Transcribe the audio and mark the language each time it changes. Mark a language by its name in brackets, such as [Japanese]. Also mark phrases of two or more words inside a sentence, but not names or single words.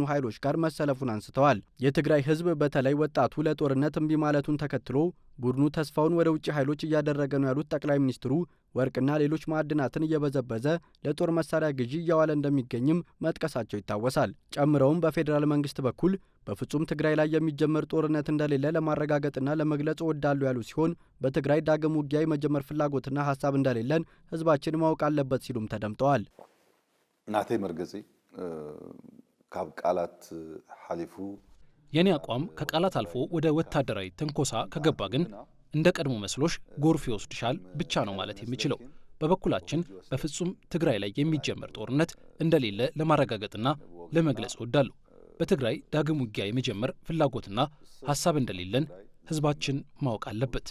[Amharic] ኃይሎች ጋር መሰለፉን አንስተዋል። የትግራይ ህዝብ በተለይ ወጣቱ ለጦርነት እምቢ ማለቱን ተከትሎ ቡድኑ ተስፋውን ወደ ውጭ ኃይሎች እያደረገ ነው ያሉት ጠቅላይ ሚኒስትሩ ወርቅና ሌሎች ማዕድናትን እየበዘበዘ ለጦር መሳሪያ ግዢ እያዋለ እንደሚገኝም መጥቀሳቸው ይታወሳል። ጨምረውም በፌዴራል መንግስት በኩል በፍጹም ትግራይ ላይ የሚጀመር ጦርነት እንደሌለ ለማረጋገጥና ለመግለጽ እወዳለሁ ያሉ ሲሆን በትግራይ ዳግም ውጊያ የመጀመር ፍላጎትና ሀሳብ እንደሌለን ህዝባችን ማወቅ አለበት ሲሉም ተደምጠዋል። [Tigrinya] ናተይ መርገጺ ካብ ቃላት ሐሊፉ [Amharic] የኔ አቋም ከቃላት አልፎ ወደ ወታደራዊ ትንኮሳ ከገባ ግን እንደ ቀድሞ መስሎሽ ጎርፍ ይወስድሻል ብቻ ነው ማለት የሚችለው። በበኩላችን በፍጹም ትግራይ ላይ የሚጀመር ጦርነት እንደሌለ ለማረጋገጥና ለመግለጽ እወዳለሁ። በትግራይ ዳግም ውጊያ የመጀመር ፍላጎትና ሀሳብ እንደሌለን ህዝባችን ማወቅ አለበት።